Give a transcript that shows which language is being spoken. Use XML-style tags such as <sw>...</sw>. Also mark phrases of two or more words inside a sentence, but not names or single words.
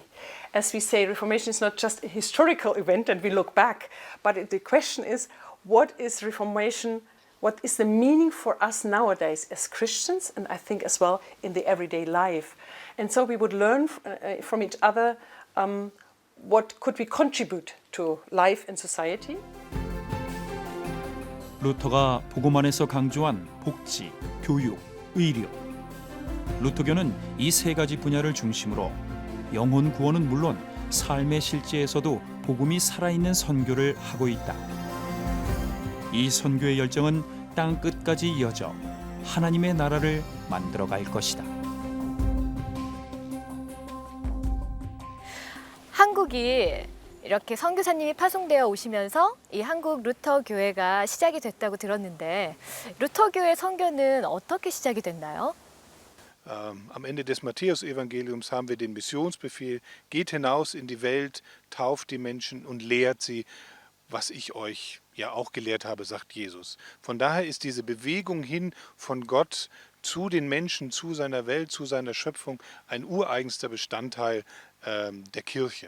<en>As we say, Reformation is not just a historical event and we look back, but the question is, what is Reformation? What is the meaning for us nowadays as Christians, and I think as well in the everyday life? And so we would learn from each other what could we contribute to life and society.</en> <ko>루터가 복음 안에서 강조한 복지, 교육, 의료. 루터교는 이 세 가지 분야를 중심으로 영혼 구원은 물론 삶의 실제에서도 복음이 살아있는 선교를 하고 있다. 이 선교의 열정은 땅 끝까지 이어져 하나님의 나라를 만들어갈 것이다. 한국이 이렇게 선교사님이 파송되어 오시면서 이 한국 루터 교회가 시작이 됐다고 들었는데 루터 교회 선교는 어떻게 시작이 됐나요?</ko> <de>Am Ende des Matthäus-Evangeliums haben wir den Missionsbefehl: Geht hinaus in die Welt, tauft die Menschen und lehrt sie, was ich euch ja auch gelehrt habe, sagt Jesus. Von daher ist diese Bewegung hin von Gott zu den Menschen, zu seiner Welt, zu seiner Schöpfung ein ureigenster Bestandteil der Kirche.</de>